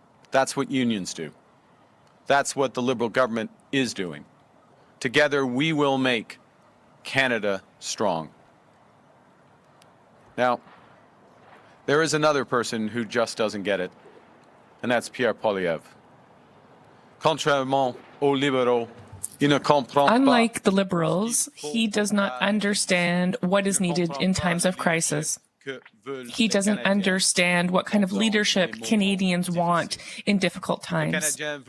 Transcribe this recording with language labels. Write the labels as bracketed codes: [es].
[en] That's what unions do. That's what the Liberal government is doing. Together we will make Canada strong. Now, there is another person who just doesn't get it, and that's Pierre Poilievre. [fr] Contrairement aux libéraux, il ne comprend pas. [en] Unlike the Liberals, he does not understand what is needed in times of crisis. He doesn't understand what kind of leadership Canadians want in difficult times.